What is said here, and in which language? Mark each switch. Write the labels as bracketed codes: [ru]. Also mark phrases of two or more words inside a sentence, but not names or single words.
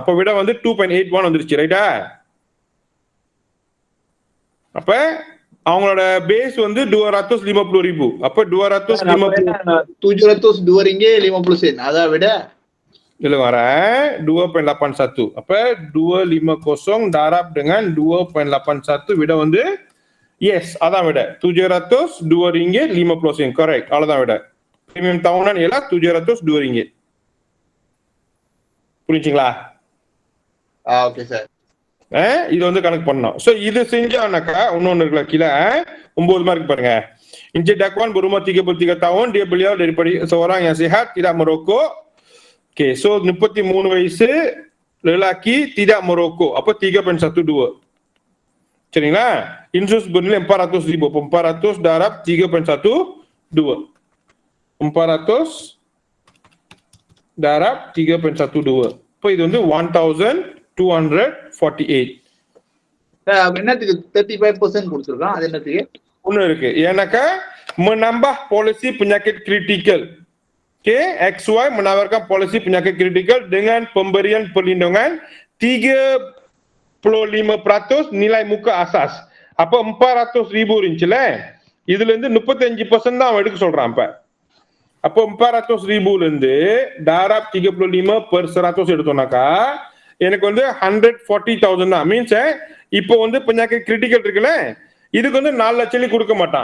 [ta] அப்ப விட வந்து 2.81 வந்துருச்சு, ரைட்டா? அப்ப அவங்களோட பேஸ் வந்து 250,000. அப்ப [ms] 250 ringgit 50 sen. அதான் விட [ta] இதுல வர 2.81. அப்ப 250 [ms] darab dengan [ta] 2.81 விட வந்து எஸ், அதான் விட [ms] 702 ringgit 50 sen. [ta] கரெக்ட், அவ்வளவுதான் விட. [ms] பிரீமியம் tahunan ialah 702 ringgit. [ta] புரிஞ்சுங்களா? ஓகே சார். இது வந்து கணக்கு பண்ணணும். சோ இது செஞ்சானாக்கா இன்னொன்னு இருக்குல்ல கீழே 9 மார்க் பாருங்க. [ms] Encik Dakwan berumur 33 tahun, dia beliau daripada seorang yang sihat, tidak merokok. [en] Okay, so [ms] 33 வயசு lelaki tidak merokok. Apa 3.12. [ta] சரிங்களா? இன்சூரன்ஸ் bernilai 400,000. [ms] 400 darab 3.12. 400 darab 3.12. [ta] இப்போ இது வந்து 1248. என்னத்துக்கு 35% கொடுத்துருக்கான்? அது என்னத்துக்கு? ஒண்ணு இருக்கு, ஏன்னாக்கா [ms] menambah polisi penyakit kritikal. Okay, XY menawarkan polisi penyakit kritikal dengan pemberian perlindungan 35% nilai muka asas. [ta] அப்ப 400,000 இருந்துச்சுல, இதுல இருந்து 35% தான் அவன் எடுக்க சொல்றான். அப்போ 400,000 இருந்து darab 35/100 எடுத்தோம்னாக்கா எனக்கு வந்து 140,000 தான். மீன்ஸ் இப்போ வந்து [ms] penyakit critical [ta] இருக்குல்ல, இதுக்கு வந்து 4 லட்சம் கொடுக்க மாட்டான்.